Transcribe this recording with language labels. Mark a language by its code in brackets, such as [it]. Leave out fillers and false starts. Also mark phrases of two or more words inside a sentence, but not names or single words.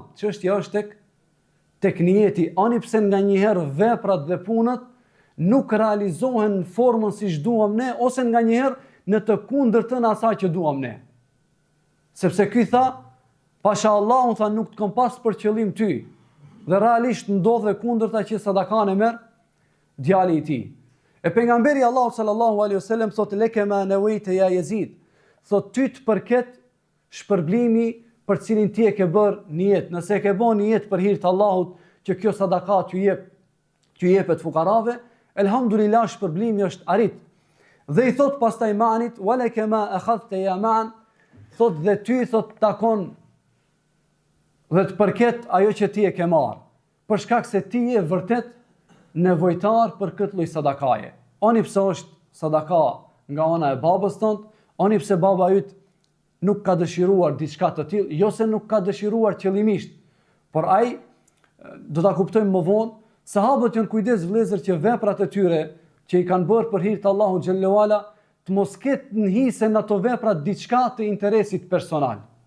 [sq] Çështja është tek niyeti, ani pse nganjëherë veprat dhe punët nuk realizohen në formën siç duam ne, ose nganjëherë në të kundërtën asaj që duam ne. Sepse ky tha, pasha Allahun tha nuk të kam pas për qëllim ty, dhe realisht ndodh dhe kundërta që sadakan e merr djali i tij. E pejgamberi Allahu [ar] صلى الله عليه وسلم [sq] thot [ar] لك ما نويت يا يزيد, [sq] thot ty të përket shpërblimi për cilin ti e ke bërë nijet. Nëse e ke bërë nijet për hir të Allahut që kjo sadaka t'ju jepet fukarave, elhamdulillah shpërblimi është arrit. Dhe i thot pastaj Ma'anit, [ar] ولك ما أخذت يا معن, [sq] thot dhe ty thot takon dhe të përket ajo që ti e ke marrë, për shkak se ti je vërtet nevojtar për këtë lloj sadakaje. Oni pse është sadaka nga ana e babës tënd, oni pse baba yt nuk ka dëshiruar diçka të tillë, jo se nuk ka dëshiruar qëllimisht, por ai do ta kuptojmë më vonë, sahabët janë kujdes vëllezër që veprat e tyre që i kanë bërë për hir të Allahut [ar] جل وعلا [sq] të mos ketë nhise në ato vepra diçka të interesit personal.